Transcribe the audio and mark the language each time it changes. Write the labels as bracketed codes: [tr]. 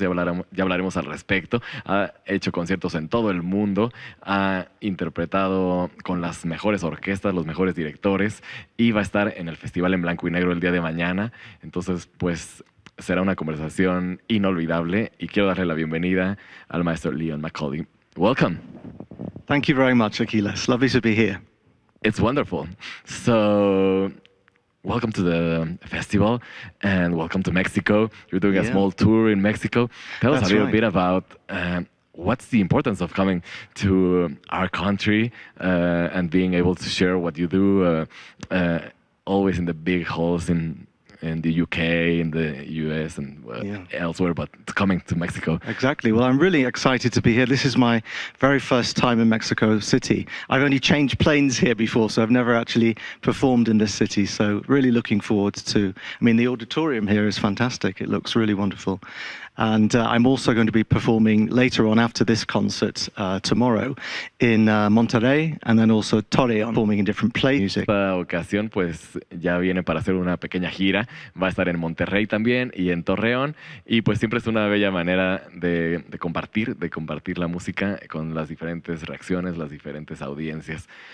[es] Ya hablaremos al respecto. Ha hecho conciertos en todo el mundo, ha interpretado con las mejores orquestas, los mejores directores y va a estar en el Festival en Blanco y Negro el día de mañana. Entonces, pues será una conversación inolvidable y quiero darle la bienvenida al maestro McCawley. [en] Welcome. Thank you very much, Akila. It's lovely to be here. It's wonderful. So, welcome to the festival and welcome to Mexico. You're doing a small tour in Mexico. Tell us a little bit about what's the importance of coming to our country and being able to share what you do always in the big halls in the UK, in the US, and elsewhere, but coming to Mexico. Exactly. Well, I'm really excited to be here. This is my very first time in Mexico City. I've only changed planes here before, so I've never actually performed in this city. So really looking forward to, the auditorium here is fantastic. It looks really wonderful. And I'm also going to be performing later on after this concert tomorrow in Monterrey and then also Torreón, performing in different plays. [es] Esta ocasión pues ya viene para hacer una pequeña gira, va a estar en Monterrey también y en Torreón y pues siempre es una bella manera de compartir la música con las diferentes reacciones, las diferentes audiencias.